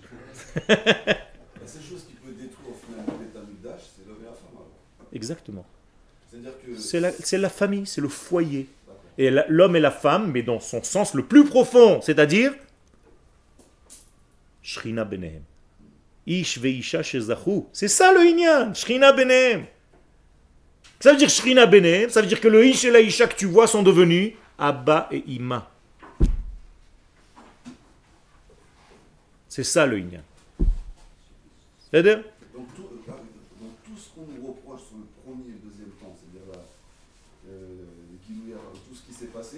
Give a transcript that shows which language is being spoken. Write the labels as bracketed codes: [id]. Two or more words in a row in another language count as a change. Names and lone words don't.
[fr] La seule chose qui peut détruire au final le Beth Amikdash, c'est l'homme et la femme. Alors. Exactement. C'est-à-dire que C'est la famille, c'est le foyer. Et l'homme et la femme, mais dans son sens le plus profond, c'est-à-dire [he] שכינה ביניהם. איש ואשה שזכו. [fr] C'est ça le Inyan, [he] שכינה ביניהם. [fr] Ça veut dire [he] שכינה ביניהם, [fr] ça veut dire que le Ish et la Isha que tu vois sont devenus Abba et Ima. C'est ça le Inyan. C'est-à-dire donc tout ce qu'on nous reproche sur le premier et le deuxième temps, c'est-à-dire tout ce qui s'est passé,